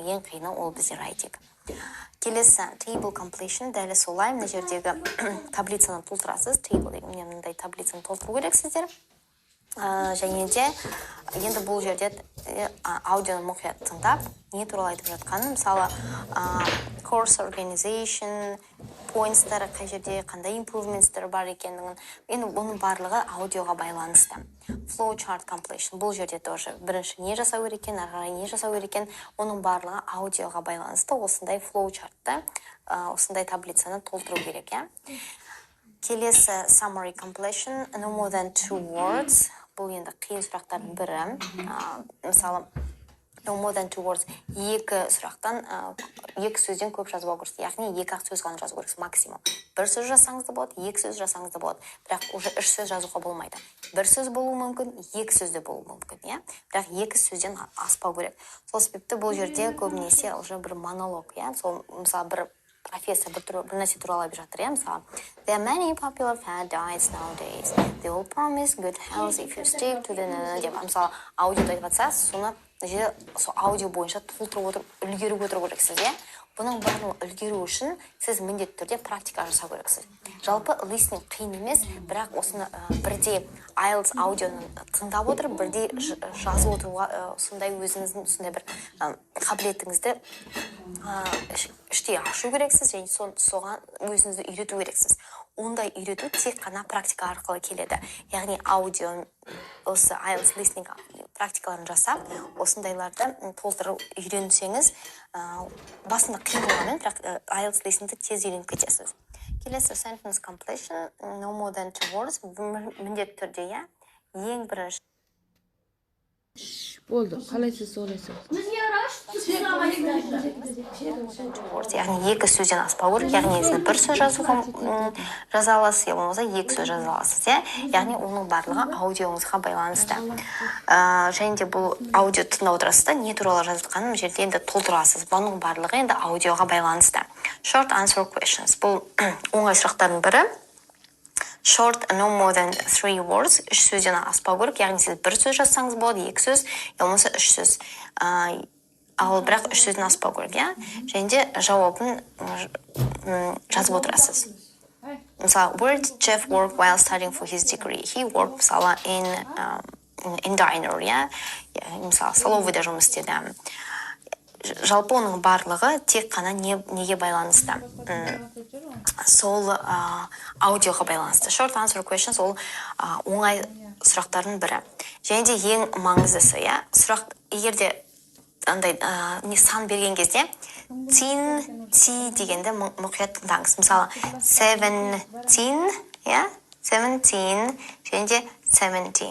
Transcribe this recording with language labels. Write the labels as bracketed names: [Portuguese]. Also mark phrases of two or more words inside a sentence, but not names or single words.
[Kazakh] Ең қиыны ол бізде writing. Келесі [English] table completion [Kazakh] дәл солай, мына жердегі таблицаны толтырасыз. Table деген мынандай таблицаны толтыру керексіздер. Және де енді бұл жерде аудионы мұқият тыңдап, не туралы айтып жатқанын, мысалы [English] course organization, [Kazakh] points-тары қай жерде, қандай improvements-тары бар екендігін, енді оның барлығы аудиоға байланысты. [English] Flow chart completion, [Kazakh] бұл жерде тоже бірінші не жасау керек екен, ары қарай не жасау керек екен, оның барлығы аудиоға байланысты. Осындай [English] flow chart- [Kazakh] ты, осындай таблицаны толтыру керек, иә. Келесі [English] summary completion, no more than 2 words. [Kazakh] Бұл енді қиын сұрақтардың бірі. Мысалы, [English] no more than 2 words. [Kazakh] Екі сұрақтан, екі сөзден көп жазбау керексіз. Яғни екі-ақ сөз ғана жазу керексіз максимум. Бір сөз жасаңыз да болады, екі сөз жасаңыз да болады. Бірақ уже үш сөз жазуға болмайды. Бір сөз болуы мүмкін, екі сөз де болуы мүмкін, иә? Бірақ екі сөзден аспау керек. Сол себепті бұл жерде көбінесе уже бір монолог, иә? Сол мысалы бір профессор бір нәрсе туралы айтып жатыр, иә, мысалы. [English] There are many popular fad diets nowadays. They all promise good health if you stick to the [Kazakh] деп, мысалы, аудиода айтып жатса, соны сол аудио бойынша толтырып отырып, үлгеріп отыру керексіз, иә. Бұның барлығын үлгеру үшін сіз міндетті түрде практика жасау керексіз. Жалпы listening қиын емес, бірақ осыны бірде IELTS аудионы тыңдап отырып, бірде жазып отыруға сондай өзіңіздің сондай бір қабілетіңізді іштей ашу керексіз, және соған өзіңізді үйрету керексіз. Ондай үйрету тек қана практика арқылы келеді. Яғни аудио осы IELTS listening практикаларын жасап, осындайларды толтырып үйренсеңіз, басында қиын болғанмен, бірақ IELTS listeningті тез үйреніп кетесіз. Келесі [English] sentence completion, no more than 2 words, [Kazakh] міндетті түрде, иә, ең бірінші. Болды, қалай сіз ойлайсыз? Яғни екі сөзден аспау керек, яғни сіз бір сөз жаза аласыз, я болмаса екі сөз жаза аласыз, иә? Яғни оның барлығы аудиоңызға байланысты. Және де бұл аудио тыңдап отырасыз да, не туралы жазылғанын жерде енді толтырасыз. Бұның барлығы енді аудиоға байланысты. [English] Short answer questions. [Kazakh] Бұл оңай сұрақтардың бірі. [English] Short, no more than 3 words. [Kazakh] Үш сөзден аспау керек, яғни сіз бір сөз жазсаңыз болады, екі сөз, болмаса үш сөз. Ал бірақ үш сөзден аспау керек, иә? Және де жауабын жазып отырасыз. Мысалы, [English] where did Jeff work while studying for his degree? He worked, мысалы, in diner, [Kazakh] иә? Мысалы, столовыйда жұмыс істеді. Жалпы оның барлығы тек қана неге байланысты? Сол аудиоға байланысты. [English] Short answer questions [Kazakh] ол оңай сұрақтардың бірі. Және де ең маңыздысы, иә? Сұрақ, егерде андай сан берген кезде ти дегенде мұқият тыңдаңыз. Мысалы, 17, иә? 17, және де 70.